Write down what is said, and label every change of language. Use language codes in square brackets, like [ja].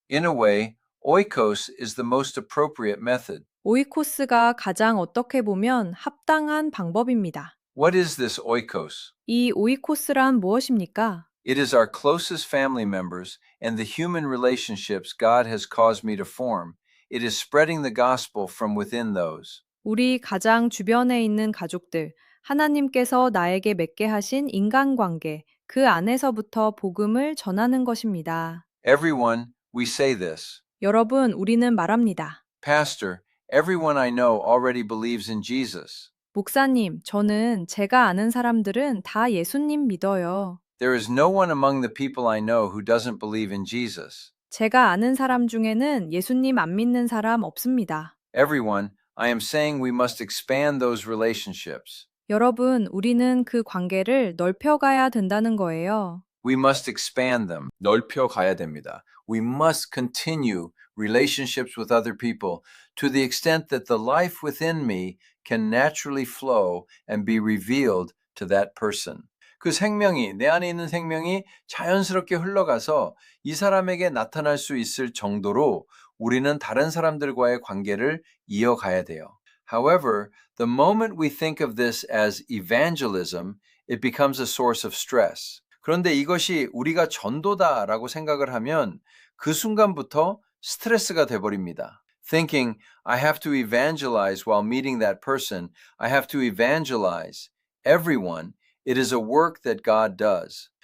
[en] In a way, oikos is the most appropriate method. [ko] 오이코스가 가장 어떻게 보면 합당한 방법입니다. [en] What is this oikos? [ko] 이 오이코스란 무엇입니까? [en] It is our closest family members and the human relationships God has caused me to form. It is spreading the gospel from within those. [ko] 우리 가장 주변에 있는 가족들, 하나님께서 나에게 맺게 하신 인간관계, 그 안에서부터 복음을 전하는 것입니다. [en] Everyone, we say this. [ko] 여러분, 우리는 말합니다. [en] Pastor, everyone I know already believes in Jesus. [ko] 목사님, 저는 제가 아는 사람들은 다 예수님 믿어요. [en] There is no one among the people I know who doesn't believe in Jesus. [ko] 제가 아는 사람 중에는 예수님 안 믿는 사람 없습니다. [en] Everyone, I am saying we must expand those relationships. [ko] 여러분, 우리는 그 관계를 넓혀가야 된다는 거예요. [en] We must expand them. [ko] 넓혀 가야 됩니다. [en] We must continue relationships with other people to the extent that the life within me can naturally flow and be revealed to that person. [ko] 그 생명이, 내 안에 있는 생명이 자연스럽게 흘러가서 이 사람에게 나타날 수 있을 정도로 우리는 다른 사람들과의 관계를 이어가야 돼요. [en] However, the moment we think of this as evangelism, it becomes a source of stress. [ko] 그런데 이것이 우리가 전도다라고 생각을 하면 그 순간부터 스트레스가 돼버립니다. [en] Thinking, I have to evangelize while meeting that person. I have to evangelize everyone. It is a work that God does.